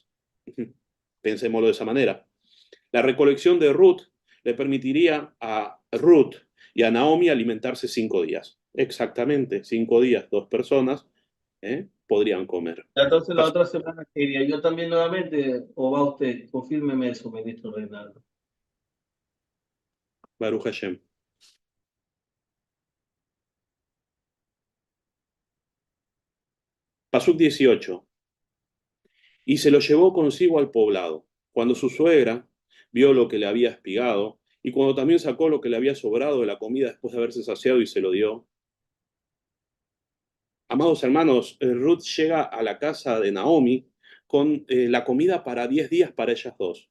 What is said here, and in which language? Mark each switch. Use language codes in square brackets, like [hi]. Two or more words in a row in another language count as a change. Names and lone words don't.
[es] Pensémoslo de esa manera. La recolección de Ruth le permitiría a Ruth y a Naomi alimentarse 5 días. Exactamente, 5 días, 2 personas podrían comer. Entonces la otra semana que iría yo también nuevamente, o va usted, confírmeme eso, ministro Reinaldo. [he] ברוך השם. פסוק 18. [es] Y se lo llevó consigo al poblado. Cuando su suegra vio lo que le había espigado, y cuando también sacó lo que le había sobrado de la comida después de haberse saciado y se lo dio. Amados hermanos, Ruth llega a la casa de Naomi con la comida para 10 días para ellas dos.